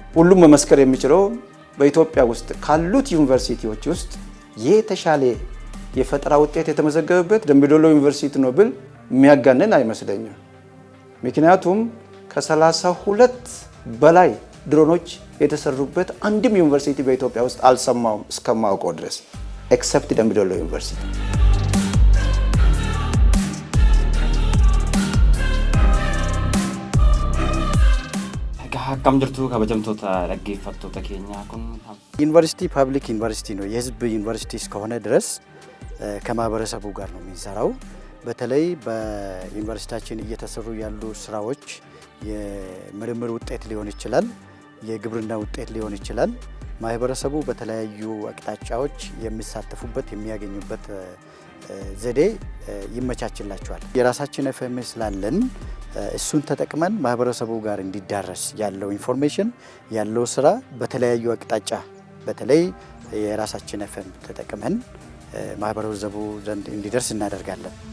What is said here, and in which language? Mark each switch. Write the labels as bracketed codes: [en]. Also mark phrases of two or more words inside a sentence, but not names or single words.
[am] ሁሉም መመስከር የሚችለው በኢትዮጵያ ውስጥ ካሉት ዩኒቨርሲቲዎች ውስጥ የተሻለ የፈጠራ ውጤት የተመዘገበበት ደምቢዶሎ ዩኒቨርሲቲ ነው ብል የሚያጋነን አይመስለኝም። ምክንያቱም ከ32 በላይ ድሮኖች የተሰሩበት አንድም ዩኒቨርሲቲ በኢትዮጵያ ውስጥ አልሰማውም እስከማውቀው ድረስ ኤክሰፕት ደምቢዶሎ ዩኒቨርሲቲ። [om] akkam jirtu kabajamtoota dhaggeeffattoota keenyaa kun [am] ዩኒቨርሲቲ [en] public university [am] ነው። የህዝብ ዩኒቨርሲቲ እስከሆነ ድረስ ከማህበረሰቡ ጋር ነው የሚሰራው። በተለይ በዩኒቨርሲቲያችን እየተሰሩ ያሉ ስራዎች የምርምር ውጤት ሊሆን ይችላል፣ የግብርና ውጤት ሊሆን ይችላል። ማህበረሰቡ በተለያዩ አቅጣጫዎች የሚሳተፉበት የሚያገኙበት ዘዴ ይመቻችላቸዋል። የራሳችን ኤፍኤም ስላለን እሱን ተጠቅመን ማህበረሰቡ ጋር እንዲዳረስ ያለው ኢንፎርሜሽን ያለው ስራ በተለያዩ አቅጣጫ በተለይ የራሳችን ኤፍኤም ተጠቅመን ማህበረሰቡ ዘንድ እንዲደርስ እናደርጋለን።